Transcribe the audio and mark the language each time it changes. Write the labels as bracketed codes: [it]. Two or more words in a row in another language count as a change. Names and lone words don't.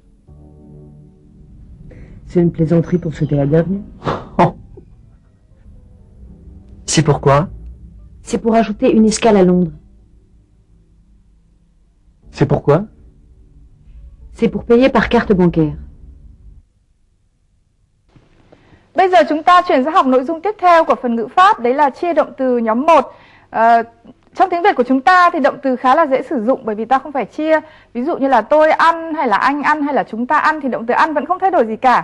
[fr] C'est une plaisanterie pour souhaiter la bienvenue. C'est pourquoi? C'est pour ajouter une escale à Londres. C'est pourquoi? C'est pour payer par carte bancaire. [vi] Bây giờ chúng ta chuyển sang học nội dung tiếp theo của phần ngữ pháp, đấy là chia động từ nhóm 1. Trong tiếng Việt của chúng ta thì động từ khá là dễ sử dụng bởi vì ta không phải chia. Ví dụ như là tôi ăn hay là anh ăn hay là chúng ta ăn thì động từ ăn vẫn không thay đổi gì cả.